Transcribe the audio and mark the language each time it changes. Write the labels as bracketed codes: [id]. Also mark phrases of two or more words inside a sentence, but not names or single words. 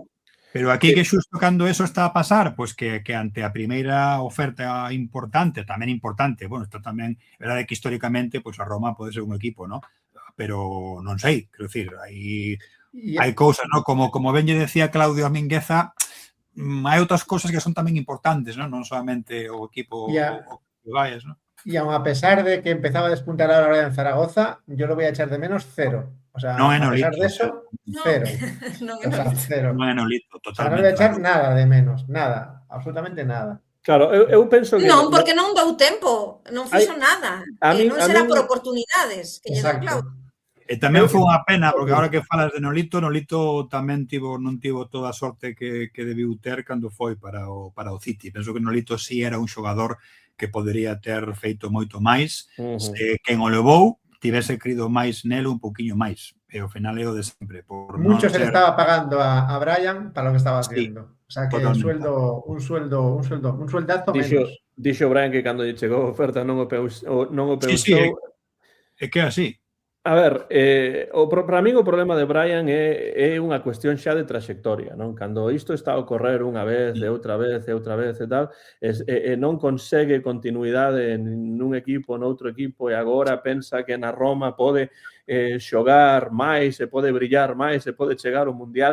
[gl] Pero aquí que xusto cando eso está a pasar, pois que ante a primeira oferta importante, tamén importante, bueno, isto tamén, verdade que históricamente, pois a Roma pode ser un equipo, ¿no? Pero non sei, quero dicir, hai cousas, ¿no? Como ben lle decía Claudio Mingueza, hai outras cousas que son tamén importantes, ¿no? Non solamente o equipo que vayas, ¿no? [es] Y aun a pesar de que empezaba a despuntar ahora en Zaragoza, yo lo voy a echar de menos 0. O sea, no a pesar de eso, 0. O sea, 0. [gl] Non é Nolito, totalmente. [es] O sea, non voy a echar nada de menos, nada, absolutamente nada. [gl] Claro, eu penso que... Non, porque non deu tempo, non fixo nada. Non será por oportunidades que lle deu Claudio. E tamén foi unha pena, porque agora que falas de Nolito tamén non tivo toda a sorte que debiu ter cando foi para o City. Penso que Nolito sí era un xogador que podería ter feito moito máis, se quen o levou tivese crido máis nelo un poquinho máis. E ao final é o de sempre. [es] Mucho se le estaba pagando a Brian para lo que estaba haciendo. O sea que un sueldazo menos. [gl] Dixo Brian que cando lle chegou a oferta non o pensou. Sí, é que é así. A ver, para min o problema de Brian é unha cuestión xa de traxectoria, non? Cando isto está a ocorrer unha vez, e outra vez e tal, e non consegue continuidade nun equipo, noutro equipo, e agora pensa que na Roma pode xogar máis, se pode brillar máis, se pode chegar ao Mundial.